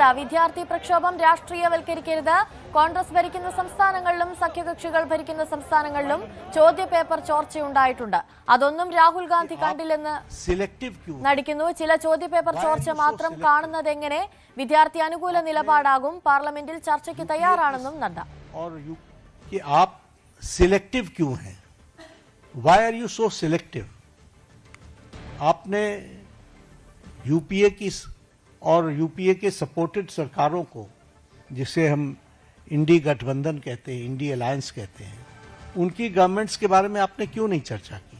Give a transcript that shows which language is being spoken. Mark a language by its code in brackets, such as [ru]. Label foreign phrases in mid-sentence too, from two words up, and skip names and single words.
[ml] വിദ്യാർത്ഥി പ്രക്ഷോഭം രാഷ്ട്രീയവൽക്കരിക്കരുത്. കോൺഗ്രസ് ഭരിക്കുന്ന സംസ്ഥാനങ്ങളിലും സഖ്യകക്ഷികൾ ഭരിക്കുന്ന സംസ്ഥാനങ്ങളിലും ചോദ്യപേപ്പർ ചോർച്ചയുണ്ടായിട്ടുണ്ട്. അതൊന്നും രാഹുൽ ഗാന്ധി കണ്ടില്ലെന്ന് നടിക്കുന്നു. ചില ചോദ്യപേപ്പർ ചോർച്ച മാത്രം കാണുന്നത് എങ്ങനെ? വിദ്യാർത്ഥി അനുകൂല നിലപാടാകും. പാർലമെന്റിൽ ചർച്ചയ്ക്ക് തയ്യാറാണെന്നും നദ്ദ. [hi] यूपीए की और यूपीए के सपोर्टेड सरकारों को, जिसे हम इंडी गठबंधन कहते हैं, इंडी अलायंस कहते हैं, उनकी गवर्नमेंट्स के बारे में आपने क्यों नहीं चर्चा की?